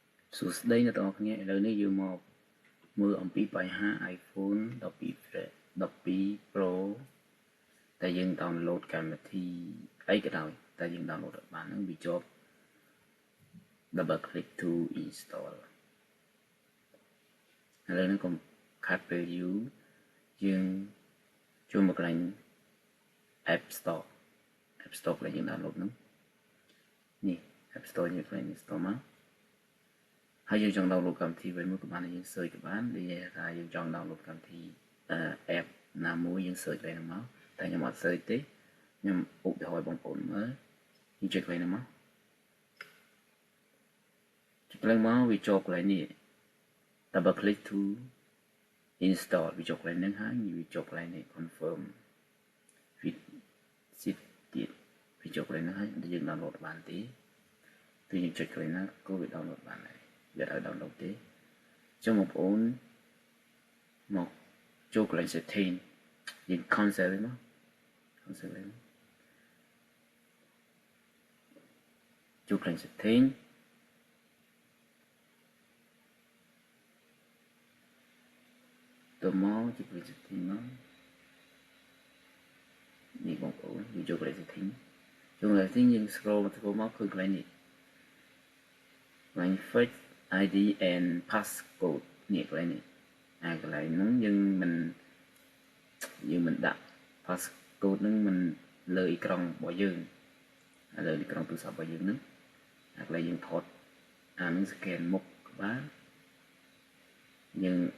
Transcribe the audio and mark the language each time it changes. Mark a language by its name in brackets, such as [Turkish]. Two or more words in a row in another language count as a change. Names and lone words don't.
[Khmer] សួស្តីអ្នកទាំងអស់គ្នាឥឡូវនេះយើងមកមើលអំពីបញ្ហា iPhone 12 Pro តែយើង download កម្មវិធីអីក៏ដោយតែយើង download អត់បានហ្នឹងវាជាប់ [English] double click to install [Khmer] ឥឡូវនេះកុំខាត់ពេលយូរយើងចូលមកកន្លែង App Store កន្លែងយើង download ហ្នឹងនេះ App Store យើងកន្លែង install មកហើយយើងចង់ download កម្មវិធីវិញមួយក៏បានយើង search ក៏បាននិយាយថាយើងចង់ download កម្មវិធី app ណាមួយយើង search កន្លែងហ្នឹងមកតែខ្ញុំអត់ search ទេខ្ញុំឧទាហរណ៍បងប្អូនមើលយើងចុចកន្លែងហ្នឹងមក ចុចកន្លែងមកវាចូលកន្លែងនេះ [English] double click to install [Khmer] វាចូលកន្លែងហ្នឹងហើយ វាចូលកន្លែងនេះ [English] confirm with zip [Khmer] ទៀតវាចូលកន្លែងហ្នឹងហើយយើង download បានទេគឺយើងចុចកន្លែងណាក៏វា download បានដែរវាឲ្យ download ទេចុះបងប្អូនមកចូលកន្លែង setting យើង cancel វិញមក cancel វិញចូលកន្លែង setting ទៅមកចូលកន្លែង setting មកនេះបងប្អូនយើងចូលកន្លែង setting ចូលកន្លែង setting យើង scroll មកឃើញកន្លែងនេះកន្លែង [English] fix ID and passcode [Khmer] នេះកន្លែងនេះកន្លែងហ្នឹងយើង មិនដាក់ passcode ហ្នឹងមិនលើអេក្រង់របស់យើងលើអេក្រង់ទូរស័ព្ទរបស់យើងហ្នឹងកន្លែងយើងថតហ្នឹង scan មុខក៏បានយើង